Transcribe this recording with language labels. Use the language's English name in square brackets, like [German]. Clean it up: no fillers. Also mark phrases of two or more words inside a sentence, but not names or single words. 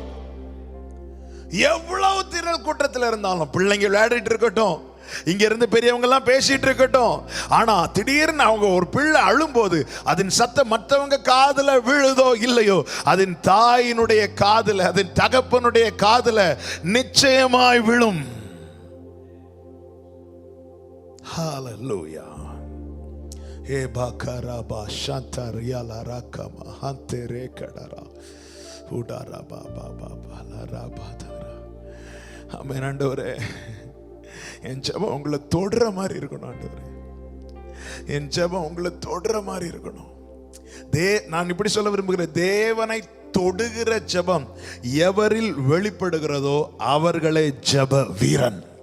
[Tamil] எவ்வளவு திரள் கூட்டத்தில் இருந்தாலும் பிள்ளைங்க விளையாடிட்டு இருக்கட்டும், இங்க இருந்து பெரியவங்க எல்லாம் பேசிட்டு இருக்கட்டும், ஆனா திடீர்னு அவங்க ஒரு பிள்ளை அழும்போது அதன் சத்தம் மற்றவங்க காதுல விழுதோ இல்லையோ, அதன் தாயினுடைய காதுல, அதன் தகப்பனுடைய காதுல நிச்சயமாய் விழும். Hallelujah. He bakara ba shantar yala rakama hante rekadara udara ba ba ba ba la ra ba dara. ஆமென் ஆண்டவரே, என் ஜெபம் உங்களை தொடுற மாதிரி இருக்கணும் ஆண்டவரே. என் ஜெபம் உங்களை தொடுற மாதிரி இருக்கணும். நான் இப்படி சொல்ல விரும்புகிறேன், தேவனை தொடுகிற ஜெபம் எவரில் வெளிப்படுகிறதோ அவர்களே ஜெப வீரன்.